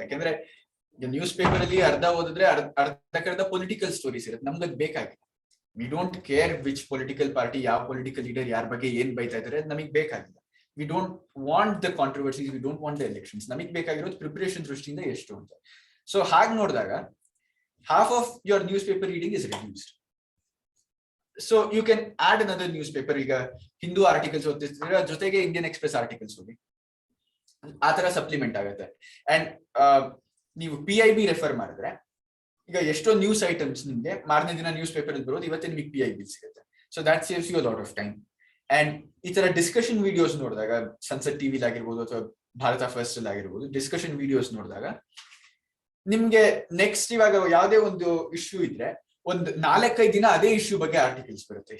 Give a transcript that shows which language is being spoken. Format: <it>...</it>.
<kn>ಯಾಕಂದ್ರೆ news paper ಅಲ್ಲಿ ಅರ್ಧ ಓದಿದ್ರೆ ಅರ್ಧಕ್ಕರ್ಧ ಪೊಲಿಟಿಕಲ್ ಸ್ಟೋರೀಸ್ ಇರುತ್ತೆ, ನಮ್ಗೆ ಅದು ಬೇಕಾಗಿಲ್ಲ.</kn> <en>we don't care which political party,</en> <kn>ಯಾವ ಪೊಲಿಟಿಕಲ್ ಲೀಡರ್ ಯಾರ ಬಗ್ಗೆ ಏನ್ ಬೈತಾ ಇದಾರೆ, ನಮಗೆ ಬೇಕಾಗಿಲ್ಲ.</kn> <en>We don't want the controversies, we don't want the elections.</en> <kn>ನಮಗೆ ಬೇಕಾಗಿರೋದು ಪ್ರಿಪರೇಷನ್ ದೃಷ್ಟಿಯಿಂದ ಎಷ್ಟು ಅಂತ. ಸೊ ಹಾಗೆ ನೋಡಿದಾಗ</kn> <en>half of your newspaper reading is reduced. So you can add another newspaper.</en> <kn>ಈಗ ಹಿಂದೂ ಆರ್ಟಿಕಲ್ಸ್ ಓದ್ತಿದ್ರೆ ಜೊತೆಗೆ ಇಂಡಿಯನ್ ಎಕ್ಸ್ಪ್ರೆಸ್ ಆರ್ಟಿಕಲ್ಸ್ ಓದಿ, ಆ ತರ ಸಪ್ಲಿಮೆಂಟ್ ಆಗುತ್ತೆ. ಅಂಡ್ ನೀವು PIB ರೆಫರ್ ಮಾಡಿದ್ರೆ ಈಗ ಎಷ್ಟೋ ನ್ಯೂಸ್ ಐಟಮ್ಸ್ ನಿಮ್ಗೆ ಮಾರನೇ ದಿನ ನ್ಯೂಸ್ ಪೇಪರ್ ಅಲ್ಲಿ ಬರೋದು, ಇವತ್ತೇ ನಿಮಗೆ PIB ಸಿಗುತ್ತೆ.</kn> <en>So that saves you a lot of time.</en> <kn>And ಈ ತರ ಡಿಸ್ಕಷನ್ ವಿಡಿಯೋಸ್ ನೋಡಿದಾಗ ಸನ್ಸೆಟ್ ಟಿವಿಲಿ ಆಗಿರ್ಬೋದು ಅಥವಾ ಭಾರತ ಫಸ್ಟ್ ಅಲ್ಲಿ ಆಗಿರ್ಬೋದು, ಡಿಸ್ಕಷನ್ ವಿಡಿಯೋಸ್ ನೋಡಿದಾಗ ನಿಮ್ಗೆ ನೆಕ್ಸ್ಟ್ ಇವಾಗ ಯಾವ್ದೇ ಒಂದು ಇಶ್ಯೂ ಇದ್ರೆ ಒಂದು 4-5 ದಿನ ಅದೇ ಇಶ್ಯೂ ಬಗ್ಗೆ ಆರ್ಟಿಕಲ್ಸ್ ಬರುತ್ತೆ.</kn>